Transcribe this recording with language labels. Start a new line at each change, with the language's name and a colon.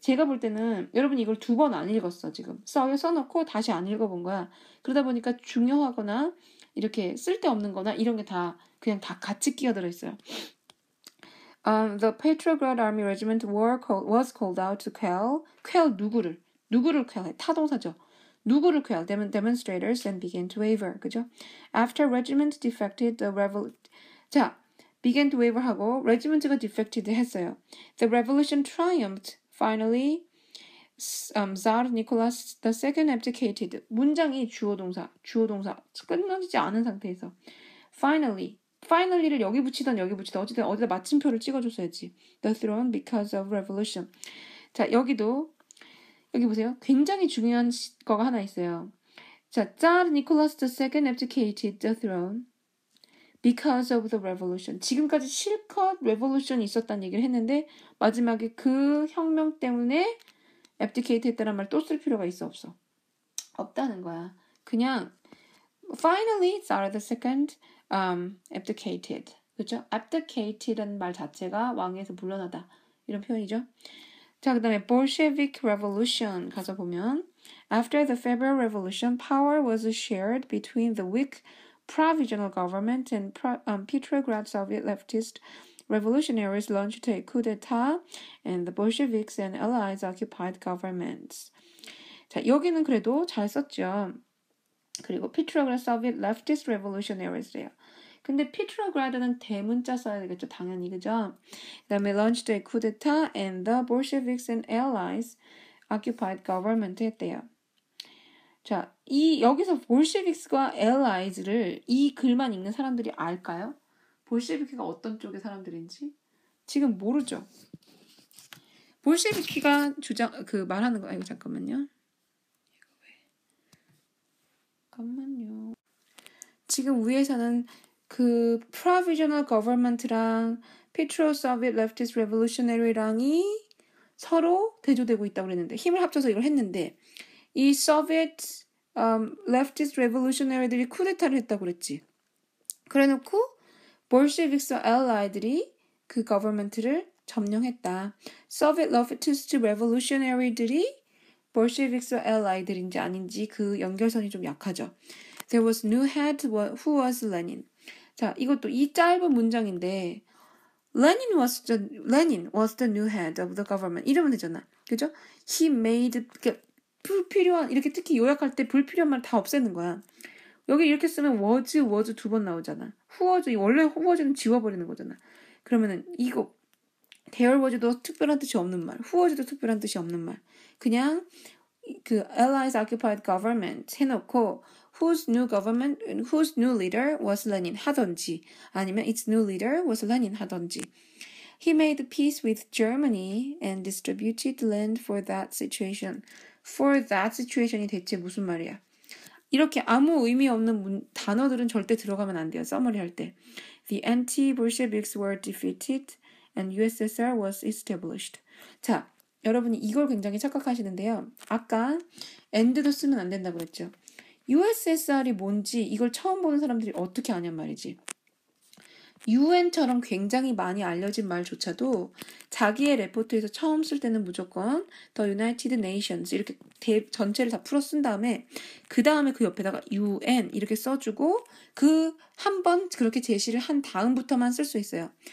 Korean: 제가 볼 때는 여러분 이걸 2번 안 읽었어, 지금. 써놓고 다시 안 읽어본 거야. 그러다 보니까 중요하거나 이렇게 쓸데없는 거나 이런 게 다 그냥 다 같이 끼어들어 있어요.
English: The Petrograd Army Regiment was called out to quell.
Korean: quell 누구를 quell해? 타동사죠. 누구를 quell?
English: demonstrators and began to waver.
Korean: 그죠?
English: After regiment defected, 자, began to waver
Korean: 하고
English: regiment가 defected
Korean: 했어요.
English: The revolution triumphed. Finally, Tsar Nicholas II abdicated.
Korean: 문장이 주어동사 끝나지 않은 상태에서 finally를 여기 붙이던 어쨌든 어디다 마침표를 찍어줬어야지.
English: The throne because of revolution.
Korean: 자, 여기 보세요. 굉장히 중요한 거가 하나 있어요. 자,
English: Tsar Nicholas II abdicated the throne because of the revolution.
Korean: 지금까지 실컷 revolution이 있었다는 얘기를 했는데 마지막에 그 혁명 때문에 abdicate 했다는 말 또 쓸 필요가 있어 없어? 없다는 거야. 그냥
English: finally Tsar II abdicated.
Korean: 그렇죠? abdicated라는 말 자체가 왕에서 물러나다. 이런 표현이죠. 자, 그 다음에
English: Bolshevik Revolution
Korean: 가서 보면
English: After the February Revolution, power was shared between the weak provisional government and Petrograd Soviet leftist revolutionaries launched a coup d'etat and the Bolsheviks and allies occupied governments.
Korean: 자, 여기는 그래도 잘 썼죠. 그리고 Petrograd Soviet leftist revolutionaries래요. 근데 Petrograd는 대문자 써야 되겠죠. 당연히. 그죠? 그 다음에
English: launched a coup d'etat and the Bolsheviks and allies occupied government
Korean: 했대요. 자, 여기서 볼셰빅스과 allies를 이 글만 읽는 사람들이 알까요? 볼셰비키가 어떤 쪽의 사람들인지? 지금 모르죠. 볼셰비키가 말하는 거, 잠깐만요. 잠깐만요. 지금 위에서는 그 provisional government랑 Petro Soviet Leftist Revolutionary랑이 서로 대조되고 있다고 그랬는데 힘을 합쳐서 이걸 했는데 이 Soviet Leftist Revolutionary들이 쿠데타를 했다고 그랬지. 그래놓고 Bolsheviks와 Allied들이 그 government를 점령했다. Soviet Leftist Revolutionary들이 Bolsheviks와 Allied들인지 아닌지 그 연결선이 좀 약하죠.
English: There was new head who was Lenin.
Korean: 자, 이것도 이 짧은 문장인데
English: Lenin was the new head of the government.
Korean: 이러면 되잖아. 그죠? He made 불필요한 이렇게 특히 요약할 때 불필요한 말 다 없애는 거야. 여기 이렇게 쓰면 was 2번 나오잖아. who was 원래 who was는 지워버리는 거잖아. 그러면은 이거 there was도 특별한 뜻이 없는 말, who was도 특별한 뜻이 없는 말. 그냥 그
English: allies occupied government
Korean: 해놓고
English: whose new leader was Lenin
Korean: 하던지 아니면
English: its new leader was Lenin
Korean: 하던지.
English: He made peace with Germany and distributed land for that situation.
Korean: For that situation이 대체 무슨 말이야? 이렇게 아무 의미 없는 단어들은 절대 들어가면 안 돼요. 서머리 할 때.
English: The anti-Bolsheviks were defeated and USSR was established.
Korean: 자, 여러분이 이걸 굉장히 착각하시는데요. 아까 and도 쓰면 안 된다고 그랬죠. USSR이 뭔지 이걸 처음 보는 사람들이 어떻게 아냔 말이지. UN처럼 굉장히 많이 알려진 말조차도 자기의 레포트에서 처음 쓸 때는 무조건
English: The United Nations
Korean: 이렇게 전체를 다 풀어 쓴 다음에 그 다음에 그 옆에다가 UN 이렇게 써주고 그 한 번 그렇게 제시를 한 다음부터만 쓸 수 있어요.